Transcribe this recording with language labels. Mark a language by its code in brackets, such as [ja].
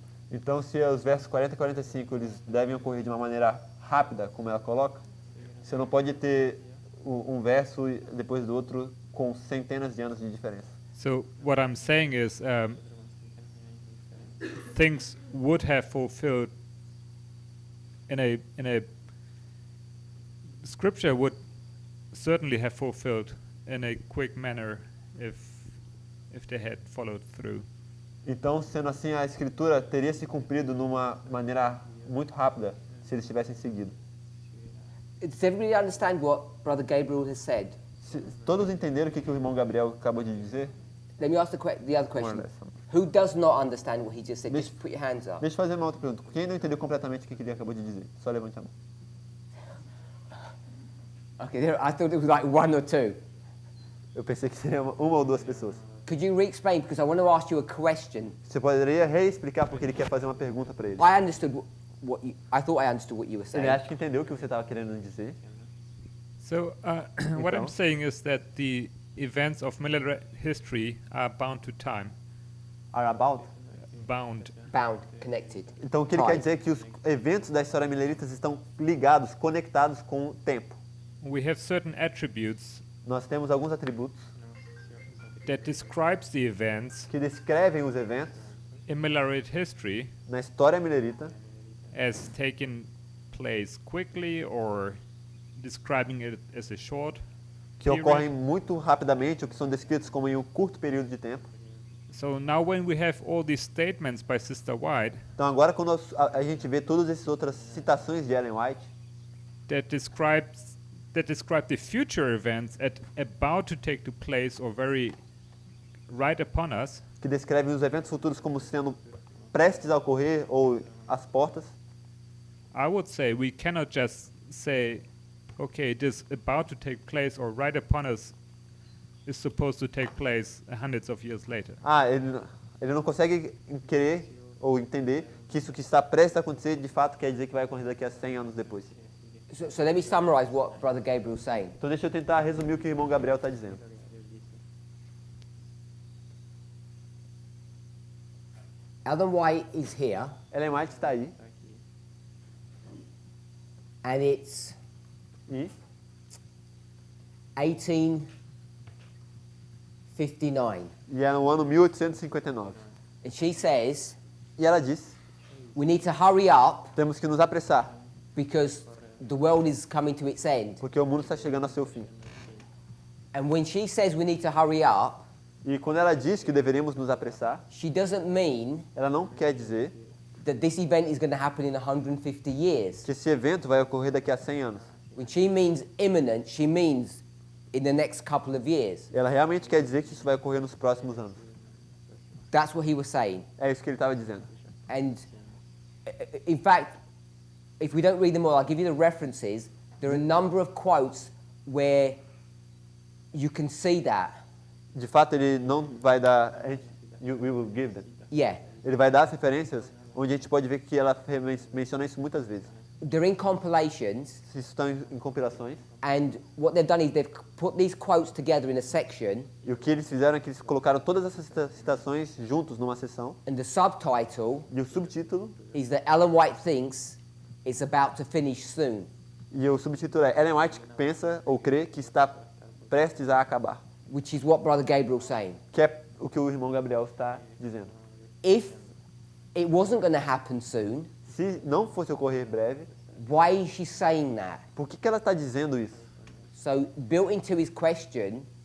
[pt] Então, se os versos 40 e 45 eles devem ocorrer de uma maneira rápida, como ela coloca, você não pode ter um verso depois do outro com centenas de anos de diferença. [en] So what I'm saying is things would have fulfilled in a scripture would certainly have fulfilled in a quick manner if they had followed through. [pt] Então, sendo assim, a escritura teria se cumprido numa maneira muito rápida se eles tivessem seguido. [en] Does everybody understand what Brother Gabriel has said? Todos entenderam o que o irmão Gabriel acabou de dizer? Let me ask the other question. Who does not understand what he just said? Just put your hands up. [pt] Deixa eu fazer uma outra pergunta. Quem não entendeu completamente o que ele acabou de dizer? Só levante a mão. [en] Okay, I thought it was like one or two. [pt] Eu pensei que seria uma ou duas pessoas. [en] Could you re-explain? Because I want to ask you a question. [pt] Você poderia reexplicar porque ele quer fazer uma pergunta para ele. [en] I understood I thought I understood what you were [pt] Ele saying. acha que entendeu o que você estava querendo dizer. [en] So what I'm saying is that the events of military history are bound to time. Are about? Bound bound, connected. [pt] Então o que ele quer dizer é que os eventos da história mileritas estão ligados, conectados com o tempo. [en] We have certain attributes [pt] Nós temos alguns atributos [en] that describes the events [pt] que descrevem os eventos [en] in Millerite history [pt] na história milerita [en] as taking place quickly or describing it as a short [pt] que ocorrem muito rapidamente ou que são descritos como em um curto período de tempo. [en] So now when we have all these statements by Sister White [pt] Então agora quando a gente vê todas essas outras citações de Ellen White [en] that describe the future events about to take place or very right upon us, [pt] que descrevem os eventos futuros como sendo prestes a ocorrer ou às portas, [en] I would say we cannot just say, okay, this about to take place or right upon us is supposed to take place hundreds of years later. [pt] Ele não consegue querer ou entender que isso que está prestes a acontecer de fato quer dizer que vai ocorrer daqui a 100 anos depois. [en] So let me summarize what Brother Gabriel's saying. [pt] Então deixa eu tentar resumir o que o irmão Gabriel está dizendo. [en] Ellen White is here, [pt] Ellen White está aí [en] and it's [pt] e [en] 1859. [pt] e é no ano 1859. [en] And she says, [pt] E ela diz, [en] we need to hurry up [pt] temos que nos apressar, [en] because the world is coming to its end. [pt] porque o mundo está chegando ao seu fim. [en] And when she says we need to hurry up, [pt] E quando ela diz que deveríamos nos apressar, [en] she doesn't mean [pt] ela não quer dizer [en] that this event is going to happen in 150 years. [pt] que esse evento vai ocorrer daqui a 100 anos. [en] When she means imminent, she means in the next couple of years. [pt] Ela realmente quer dizer que isso vai ocorrer nos próximos anos. [en] That's what he was saying. [pt] É isso que ele estava dizendo. [en] And in fact, if we don't read them all, I'll give you the references. There are a number of quotes where you can see that. [pt] De fato, ele não vai dar... [en] We will give them. Yeah. [pt] Ele vai dar as referências onde a gente pode ver que ela menciona isso muitas vezes. [en] They're in compilations. [pt] Isso estão em compilações. [en] And what they've done is they've put these quotes together in a section. [pt] E o que eles fizeram é que eles colocaram todas essas citações juntos numa seção. [en] And the subtitle [pt] E o subtítulo, [en] is that Ellen White thinks it's about to finish soon. [pt] e o subtítulo é Ellen White pensa ou crê que está prestes a acabar. [en] Which is what Brother Gabriel's saying. [pt] Que é o que o irmão Gabriel está dizendo. [en] If it wasn't going to happen soon, [pt] Se não fosse ocorrer breve, [en] why is she saying that? [pt] por que ela está dizendo isso? [en] So built into his question